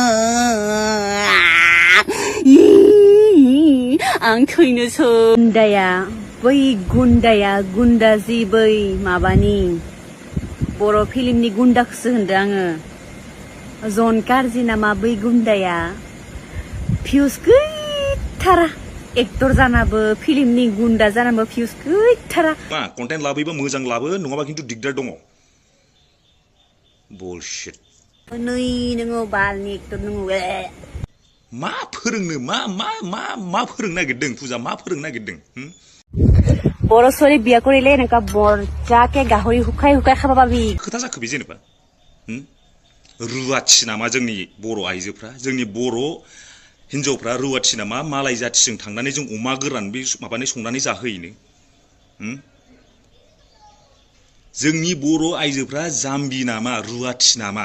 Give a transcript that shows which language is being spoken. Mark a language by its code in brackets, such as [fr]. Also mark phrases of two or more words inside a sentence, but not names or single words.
[brx] आं थैनोसै गुन्दा जि बै माबानि बर' फिल्मनि गुन्दाखौसो होनदों आङो जन कारजि नामा बै गुन्दाया भिउस गैथारा एक्टर जानाबो फिल्मनि गुन्दा जानाबो भिउस गैथारा कन्टेन्ट लाबोयोबा मोजां लाबो नङाबा खिन्थु दिगदार दङ बुलशिट नै नोङो बालनि एक्टर नोङो मा फोरोंनो मा फोरोंनो नागिरदों फुजा मा फोरोंनो नागिरदों [as] बर' ছোৱালী বিয়া কৰিলে এনেকা বৰজাকে গাহৰি হুকাই খাবা পাবি [brx] खोथा जाखो बे जेनेबा रुवाथि नामा जोंनि बर' आइजोफ्रा जोंनि बर' हिन्जावफ्रा रुवाथि नामा मालाय जाथिजों थांनानै जों अमा गोरान बे माबानि संनानै जाहोयैनो जोंनि बर' आइजोफ्रा जाम्बि नामा रुवाथि नामा